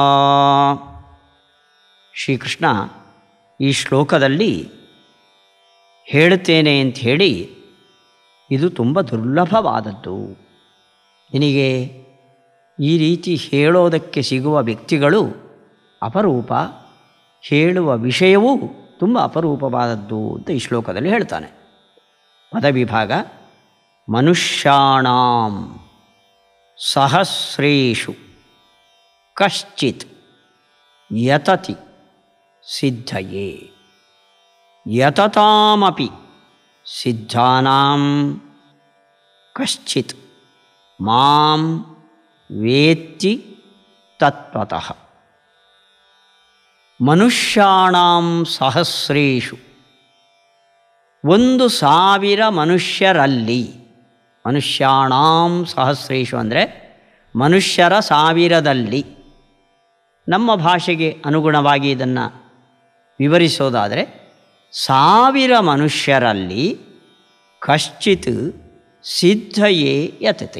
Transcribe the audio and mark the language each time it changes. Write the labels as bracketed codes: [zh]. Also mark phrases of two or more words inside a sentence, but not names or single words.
[kn] ಶ್ರೀಕೃಷ್ಣ ಈ ಶ್ಲೋಕದಲ್ಲಿ ಹೇಳ್ತೇನೆ ಅಂಥೇಳಿ, ಇದು ತುಂಬ ದುರ್ಲಭವಾದದ್ದು. ನಿನಗೆ ಈ ರೀತಿ ಹೇಳೋದಕ್ಕೆ ಸಿಗುವ ವ್ಯಕ್ತಿಗಳು ಅಪರೂಪ, ಹೇಳುವ ವಿಷಯವೂ ತುಂಬ ಅಪರೂಪವಾದದ್ದು ಅಂತ ಈ ಶ್ಲೋಕದಲ್ಲಿ ಹೇಳ್ತಾನೆ. ಪದವಿಭಾಗ. [sa] ಮನುಷ್ಯಾಣಾಂ ಸಹಸ್ರೇಷು ಕಶ್ಚಿತ್ ಯತತಿ ಸಿದ್ಧಯೇ ಯತತಾಮಪಿ ಸಿದ್ಧಾನಾಂ ಕಶ್ಚಿತ್ ಮಾಂ ವೇತ್ತಿ ತತ್ವತಃ. ಮನುಷ್ಯಾಣಾಂ ಸಹಸ್ರೇಷು, 1,000 ಮನುಷ್ಯರಲ್ಲಿ. ಮನುಷ್ಯಾಣಾಂ ಸಹಸ್ರೇಷು [kn] ಅಂದರೆ ಮನುಷ್ಯರ 1000ದಲ್ಲಿ. ನಮ್ಮ ಭಾಷೆಗೆ ಅನುಗುಣವಾಗಿ ಇದನ್ನು ವಿವರಿಸೋದಾದರೆ 1000 ಮನುಷ್ಯರಲ್ಲಿ [sa] ಕಶ್ಚಿತ್ ಸಿದ್ಧಯೇ ಯತತಿ.